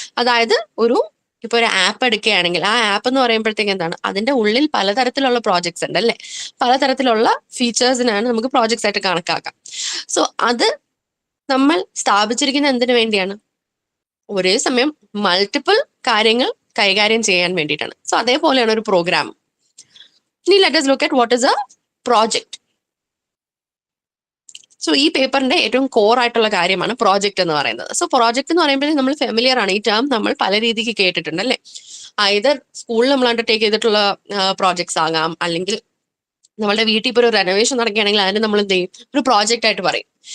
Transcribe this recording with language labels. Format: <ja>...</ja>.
<ml>അതായത് ഇപ്പൊ ഒരു ആപ്പ് എടുക്കുകയാണെങ്കിൽ ആ ആപ്പ് എന്ന് പറയുമ്പോഴത്തേക്ക് എന്താണ്, അതിന്റെ ഉള്ളിൽ പലതരത്തിലുള്ള പ്രോജക്ട്സ് ഉണ്ട് അല്ലെ. പലതരത്തിലുള്ള ഫീച്ചേഴ്സിനാണ് നമുക്ക് പ്രോജക്ട്സ് ആയിട്ട് കണക്കാക്കാം. സോ അത് നമ്മൾ സ്ഥാപിച്ചിരിക്കുന്ന എന്തിനു വേണ്ടിയാണ്, ഒരേ സമയം മൾട്ടിപ്പിൾ കാര്യങ്ങൾ കൈകാര്യം ചെയ്യാൻ വേണ്ടിയിട്ടാണ്. സോ അതേപോലെയാണ് ഒരു പ്രോഗ്രാം. ഇനി</ml> <en>Let us look at what is a project.</en> <ml>So ഈ പേപ്പറിന്റെ ഏറ്റവും കോർ ആയിട്ടുള്ള കാര്യമാണ് പ്രോജക്റ്റ് എന്ന് പറയുന്നത്. സോ പ്രോജക്റ്റ് എന്ന് പറയുമ്പോൾ നമ്മൾ ഫെമിലിയർ ആണ്, ഈ ടേം നമ്മൾ പല രീതിക്ക് കേട്ടിട്ടുണ്ട് അല്ലെ. either സ്കൂളിൽ നമ്മൾ അണ്ടർടേക്ക് ചെയ്തിട്ടുള്ള പ്രോജക്ട്സ് ആകാം, അല്ലെങ്കിൽ നമ്മളുടെ വീട്ടിൽ ഇപ്പോൾ ഒരു റെനോവേഷൻ നടക്കുകയാണെങ്കിൽ അതിന് നമ്മൾ എന്ത് ചെയ്യും, ഒരു പ്രോജക്റ്റ് ആയിട്ട് പറയും.</ml>